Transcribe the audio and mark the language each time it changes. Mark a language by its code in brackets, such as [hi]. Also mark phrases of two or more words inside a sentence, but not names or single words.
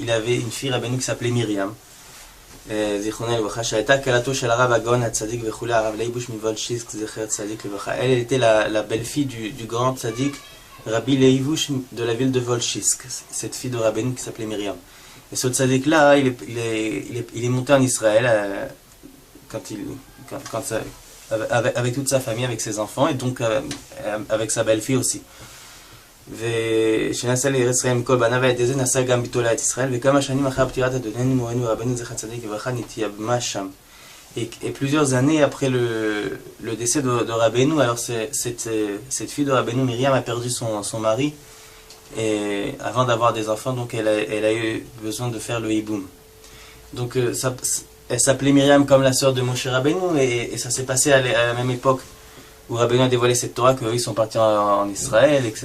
[fr] Il avait une fille Rabbeinu qui s'appelait Myriam. Elle était la belle-fille du grand tzaddik Rabbi Leivush de la ville de Volchisk, cette fille de Rabbeinu qui s'appelait Myriam. Et ce tzaddik là, il est monté en Israël avec toute sa famille, avec ses enfants, et donc avec sa belle-fille aussi. [he] ושנסע לישראל מכל בניו ואת זה נסע גם ביתו את ישראל וכמה שנים אחרי פטירת אדוננו מורנו רבנו זכר צדיק לברכה נתייבמה שם. [fr] Et plusieurs années après le décès de Rabbeinu, alors cette fille de Rabbeinu, Myriam, a perdu son mari et avant d'avoir des enfants, donc elle a eu besoin de faire le hiboum. Donc elle s'appelait Myriam comme la sœur de Moshe Rabbeinu, et ça s'est passé à la même époque où Rabbeinu a dévoilé cette Torah, qu'eux ils sont partis en Israël, etc.